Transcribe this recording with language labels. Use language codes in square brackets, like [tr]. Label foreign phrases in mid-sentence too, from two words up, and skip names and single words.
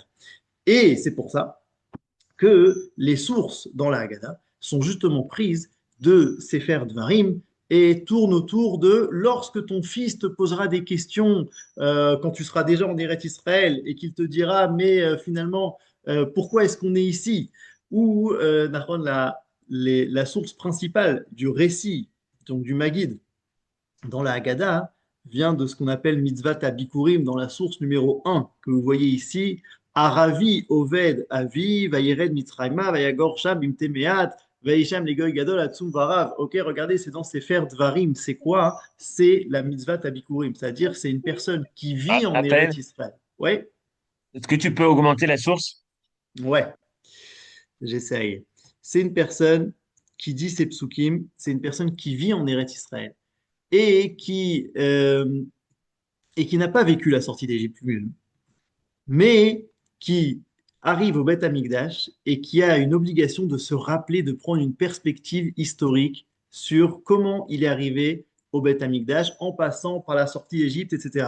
[fr] Et c'est pour ça que les sources dans la Haggadah sont justement prises de Sefer Dvarim et tournent autour de lorsque ton fils te posera des questions quand tu seras déjà en Eretz Israël et qu'il te dira mais finalement pourquoi est-ce qu'on est ici ou la source principale du récit donc du Maguid dans la Haggadah vient de ce qu'on appelle [he] מצוות הביכורים [fr] dans la source numéro un que vous voyez ici. [he] ארמי אובד אבי, וירד מצרימה, ויגר שם במתי מעט, ויהי שם לגוי גדול עצום ורב. [fr] Ok, regardez, c'est dans Sefer Dvarim. C'est quoi? C'est la [he] מצוות הביכורים, [fr] c'est-à-dire c'est une personne qui vit en Eretz Raphaël, Israël. Oui, Est-ce que tu peux augmenter la source? Ouais, j'essaye. C'est une personne qui dit ces psukim, c'est une personne qui vit en Eretz Israël et qui n'a pas vécu la sortie d'Égypte lui-même, mais qui arrive au Beth Amikdash et qui a une obligation de se rappeler, de prendre une perspective historique sur comment il est arrivé au Beth Amikdash en passant par la sortie d'Égypte, etc.